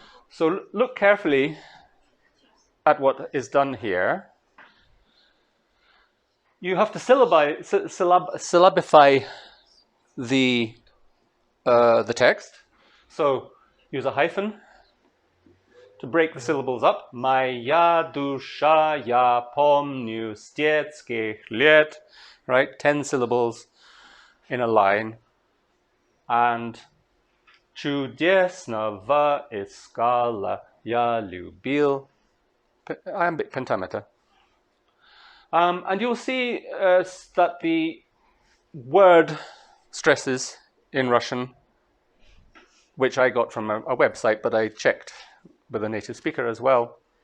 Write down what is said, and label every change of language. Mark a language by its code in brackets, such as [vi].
[en] So look carefully at what is done here. You have to syllabify the text. So use a hyphen to break the syllables up. [ru] Моя душа, я помню с детских лет. [en] Right? 10 syllables in a line. And [ru] чудесного искала, я любил. [en] Iambic pentameter. And you'll see that the word stresses in Russian, which I got from a website, but I checked with a native speaker as well.